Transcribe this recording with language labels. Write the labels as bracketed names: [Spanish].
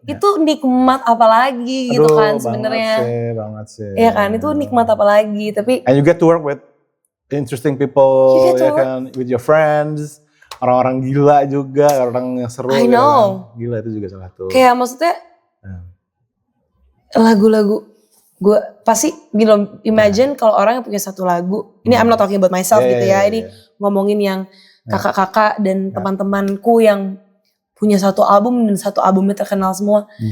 [Indonesian] Itu nikmat apalagi gitu kan sebenarnya. Banget sih. Iya kan, itu nikmat apalagi tapi [English] and you get to work with interesting people [Indonesian] ya kan, [English] with your friends. [Indonesian] Orang-orang gila juga, orang yang seru. [English] I know. [Indonesian] Ya kan? Gila itu juga salah satu. Kayak maksudnya lagu-lagu gue pasti imagine kalau orang yang punya satu lagu, ini [English] I'm not talking about myself [Indonesian] gitu ya, ini ngomongin yang kakak-kakak dan teman-temanku yang punya satu album dan satu albumnya terkenal semua.